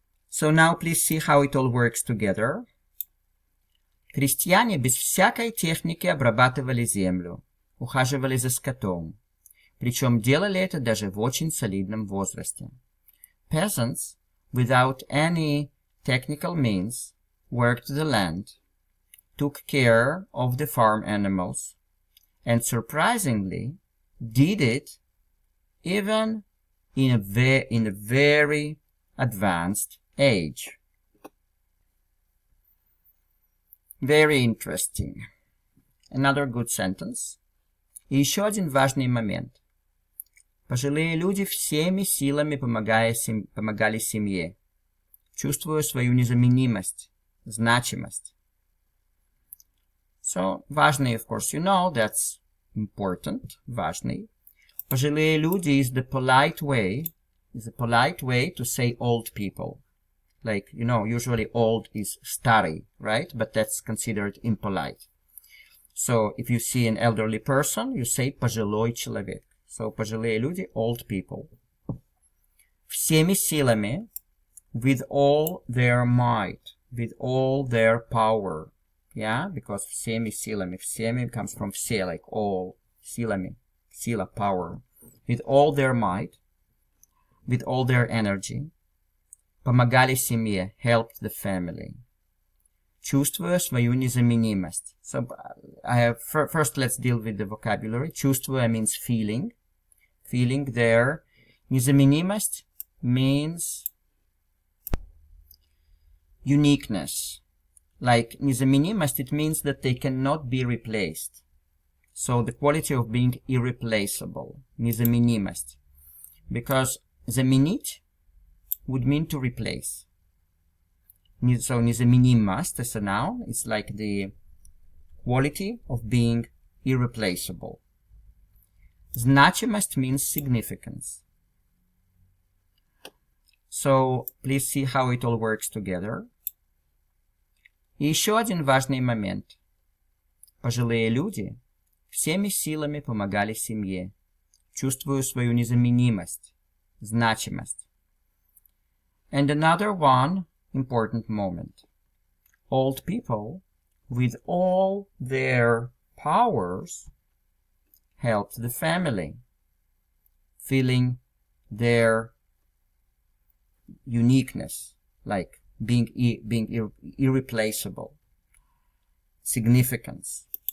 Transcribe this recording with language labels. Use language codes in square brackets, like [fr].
[en] So now please see how it all works together. [ru] Крестьяне без всякой техники обрабатывали землю, ухаживали за скотом, причем делали это даже в очень солидном возрасте. [en] Peasants, without any technical means, worked the land, took care of the farm animals, and surprisingly, did it even in a very advanced age. Very interesting. Another good sentence. [ru] И еще один важный момент. Пожилые люди всеми силами помогали семье, чувствуя свою незаменимость, значимость. [en] So, важный, of course, you know, that's important, важный. [ru] Пожилые люди [en] is the polite way to say old people. Like, you know, usually old is старый, right? But that's considered impolite. So, if you see an elderly person, you say [ru] пожилой человек. [en] So, [ru] пожилые люди, [en] old people. [ru] Всеми силами, [en] with all their might, with all their power. Yeah, because [ru] всеми силами, [en] всеми comes from все, like all, силами, сила, power. With all their might, with all their energy, [ru] помогали семье, [en] helped the family. [ru] Чувствуя свою незаменимость. [en] So, first let's deal with the vocabulary. Чувствуя means feeling. Feeling their незаменимость means uniqueness. Like незаменимость, it means that they cannot be replaced. So the quality of being irreplaceable. [ru] незаменимость. [en] Because заменить would mean to replace. So незаменимость as a noun, it's like the quality of being irreplaceable. Значимость means significance. So please see how it all works together. [ru] И еще один важный момент. Пожилые люди всеми силами помогали семье, чувствуя свою незаменимость, значимость. [en] And another one important moment. Old people, with all their powers, helped the family, feeling their uniqueness, like being irreplaceable, significance.